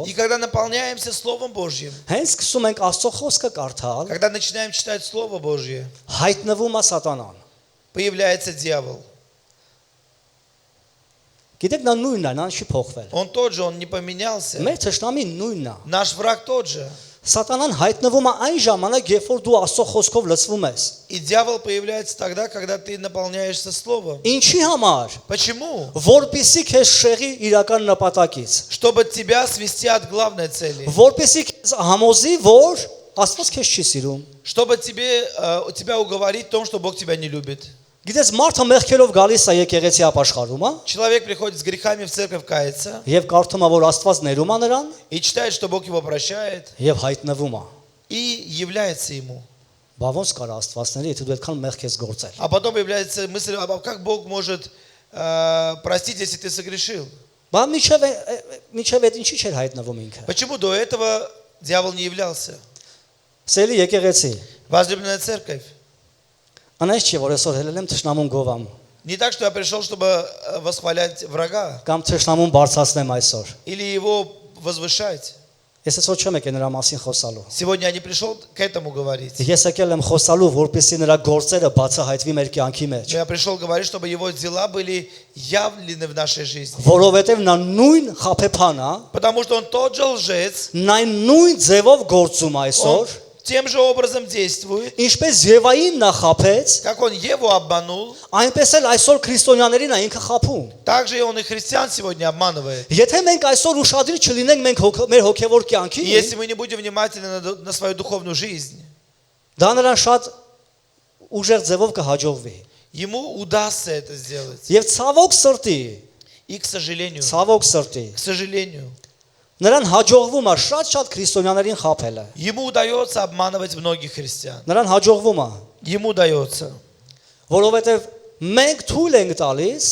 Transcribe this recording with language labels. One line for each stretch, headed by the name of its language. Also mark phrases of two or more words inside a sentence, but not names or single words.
Russian: И когда наполняемся Словом Божьим,
Armenian: հենց սկսում ենք Աստծո խոսքը կարդալ,
Russian: когда начинаем читать Слово Божье,
Armenian: հայտնվում է սատանան։
Russian: появляется дьявол.
Armenian: Գիտեք, նա նույնն է, նա չի փոխվել։
Russian: Он тот же, он не поменялся.
Armenian: Մեր ճշտամին նույնն է։
Russian: Наш враг тот же.
Armenian: Սատանան հայտնվում է այն ժամանակ, երբ որ դու Աստծո խոսքով լցվում ես։
Russian: И дьявол появляется тогда, когда ты наполняешься Словом.
Armenian: Ինչի համար։
Russian: Почему?
Armenian: Որպեսի քեզ շեղի իրական նպատակից։
Russian: Чтобы тебя свести от главной цели.
Armenian: Որպեսի քեզ համոզի, որ Աստված քեզ չի սիրում։
Russian: Чтобы тебя уговорить в том, что Бог тебя не любит.
Armenian: Գիտես, մարդը մեղքերով գալիս է եկեղեցի ապաշխարում, հա։
Russian: Человек приходит с грехами в церковь каяться
Armenian: Եվ կարդում է, որ Աստված ներում է նրան,
Russian: и читает, что Бог его прощает,
Armenian: եւ հայտնվում է։
Russian: и является ему.
Armenian: Բա ոնց կարա Աստված ների, եթե դու այդքան մեղք ես գործել։
Russian: А потом появляется мысль, а как Бог может простить, если ты согрешил?
Armenian: Բա միջև այդ ինչի՞ չէր հայտնվում ինքը։
Russian: Почему до этого дьявол не являлся?
Armenian: Սելի եկեղեցի։
Russian: Возлюбленная церковь.
Armenian: Անես չի, որ այսօր հելել եմ թշնամուն գովամ,
Russian: Не так, что я пришел, чтобы восхвалять врага
Armenian: կամ թշնամուն բարձրացնեմ այսօր։
Russian: или его возвышать.
Armenian: Ես այսօր չեմ եկել նրա մասին խոսալու։
Russian: Сегодня я не пришел к этому говорить.
Armenian: Ես եկել եմ խոսալու, որպեսզի նրա գործերը բացահայտվի մեր կյանքի մեջ։
Russian: Но я пришел говорить, чтобы его дела были явлены в нашей жизни.
Armenian: Որովհետև նա нույն խափեփան է,
Russian: Потому что он тот же лжец,
Armenian: նա նույն ձևով գործում
Russian: он
Armenian: այսօր,
Russian: тем же образом действует,
Armenian: ինչպես Եվային նա խափեց,
Russian: как он Еву обманул,
Armenian: այնպես էլ այսօր քրիստոնյաներին է ինքը խափում։
Russian: так же и он и христиан сегодня обманывает.
Armenian: Եթե մենք այսօր ուշադիր չլինենք մենք մեր հոգևոր
Russian: И
Armenian: կյանքին,
Russian: если мы не будем внимательны на свою духовную жизнь,
Armenian: դա նրան շատ ուժեղ ձևով կհաջողվի։
Russian: ему удастся это сделать.
Armenian: Եվ ցավոք սրտի,
Russian: И, к сожалению,
Armenian: նրան հաջողվում է շատ քրիստոնյաներին խափելը։
Russian: ему удается обманывать многих христиан.
Armenian: Նրան հաջողվում է,
Russian: Ему удается.
Armenian: որովհետև մենք թույլ ենք տալիս,